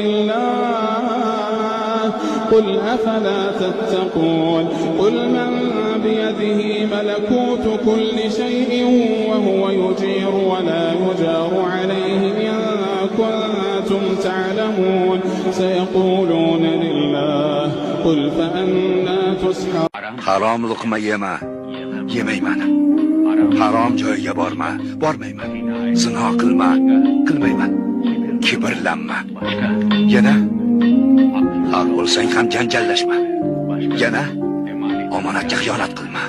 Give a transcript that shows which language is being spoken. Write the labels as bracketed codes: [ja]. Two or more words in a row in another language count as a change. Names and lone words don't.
[ar] لله قل أفلا تتقون قل من بيده ملكوت كل شيء وهو يجير ولا يجار عليه إن كنتم تعلمون سيقولون لله قل فأنا تسحرون [uz] harom luqma yemayman. Harom joyga bormayman. Zino qilmayman. Kibrlanma. Yana haq bo'lsang ham janjallashma. Yana omonatga xiyonat qilma.